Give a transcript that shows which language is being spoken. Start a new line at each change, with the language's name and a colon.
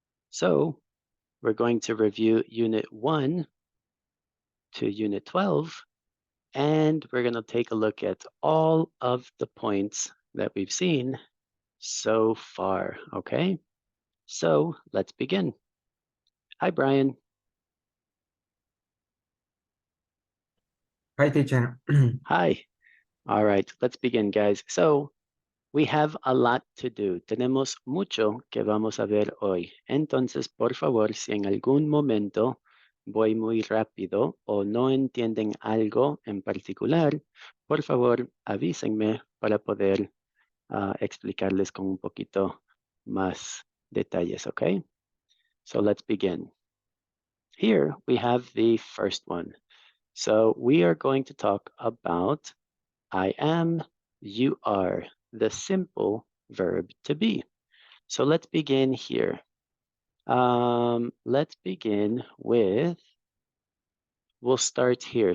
English: So we're going to review Unit 1 to Unit 12, and we're going to take a look at all of the points that we've seen so far, okay? So let's begin. Hi, Brian. hi teacher. Hi. All right, let's begin, guys. So we have a lot to do.
Spanish: Tenemos mucho que vamos a ver hoy. Entonces, por favor, si en algún momento voy muy rápido o no entienden algo en particular, por favor, avísenme para poder explicarles con un poquito más detalles, okay?
English: So let's begin. Here we have the first one. So we are going to talk about I am, you are, the simple verb to be. So let's begin here. Let's begin with, we'll start here.